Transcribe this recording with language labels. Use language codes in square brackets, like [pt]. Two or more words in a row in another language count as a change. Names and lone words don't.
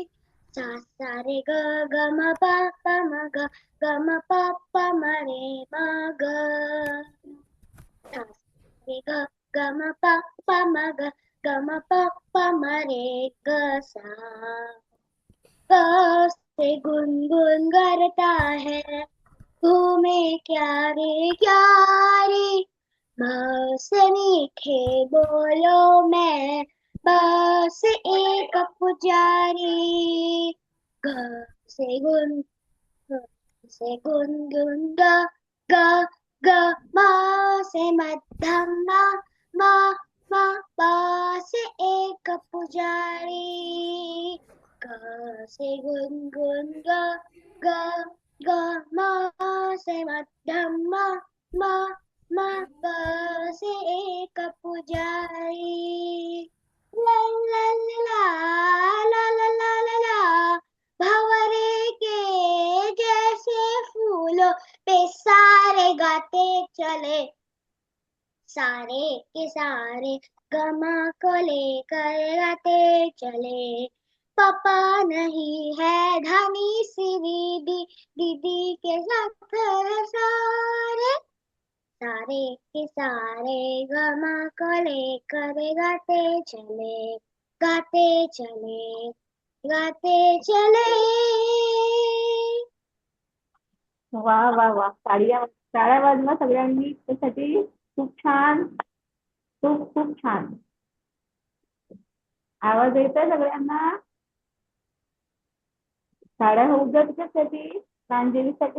[hi] सा सा रे ग ग म प प म ग म प प म रे म ग. सा सा रे ग ग म प प म ग म प प म रे ग सा. ग से गुनगुन करता है घूमे क्या रे बस मीठे बोलो मैं बस एक पुजारी. ग से गुनगुन ग ग ग मा से मध्यम मा मा मा पा से एक पुजारी. ग से गुनगुन ग ग ग मा से मध्यम मा मा मा प से एक पुजारी. ला ला ला ला ला ला ला ला भंवरे के जैसे फूलों पे सारे गाते चले सारे के सारे गमा को लेकर गाते चले, पापा नहीं है धनी सी दीदी, दीदी के साथ है सारे, सारे के सारे गमा को लेकर गाते चले, गाते चले, गाते चले. [mr] वा वा वा, टाळ्या वाजवा सगळ्यांनी त्यासाठी. खूप छान, खूप खूप छान. आवाज येतोय सगळ्यांना? टाळ्या होऊ द्या त्याच्यासाठी, प्रांजलीसाठी.